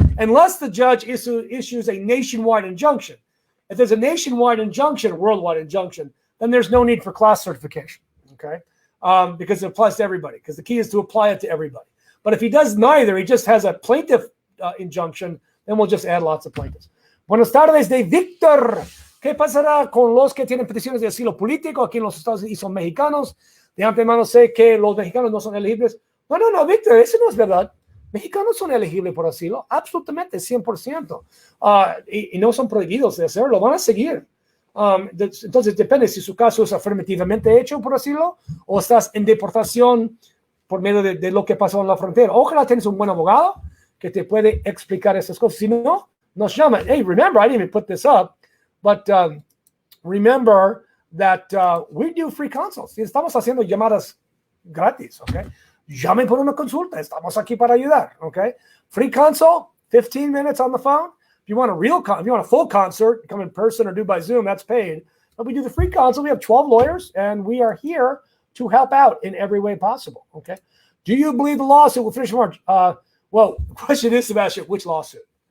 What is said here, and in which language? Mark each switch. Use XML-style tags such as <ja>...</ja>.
<en>Unless the judge issues a nationwide injunction. If there's a nationwide injunction, a worldwide injunction, then there's no need for class certification. Okay? Because it applies to everybody. Because the key is to apply it to everybody. But if he does neither, he just has a plaintiff injunction, then we'll just add lots of plaintiffs.</en> <es>Buenas tardes de Víctor. ¿Qué pasará con los que tienen peticiones de asilo político aquí en los Estados Unidos y son mexicanos? De antemano sé que los mexicanos no son elegibles. No, Víctor, eso no es verdad. Mexicanos son elegibles por asilo, absolutamente, 100%. Y no son prohibidos de hacerlo, van a seguir. Entonces depende si su caso es afirmativamente hecho por asilo o estás en deportación por medio de lo que pasó en la frontera. Ojalá tengas un buen abogado que te puede explicar esas cosas. Si no, nos llaman.</es> <en>Hey, remember, I didn't even put this up, but remember that we do free consults.</en> <es>Estamos haciendo llamadas gratis, okay? Llamen por una consulta. Estamos aquí para ayudar, okay?</es> <en>Free consult, 15 minutes on the phone. If you want a full concert, come in person or do by Zoom, that's paid. But we do the free consult. We have 12 lawyers, and we are here to help out in every way possible, okay? Do you believe the lawsuit will finish in March? Well, the question is, Sebastian, which lawsuit?</en>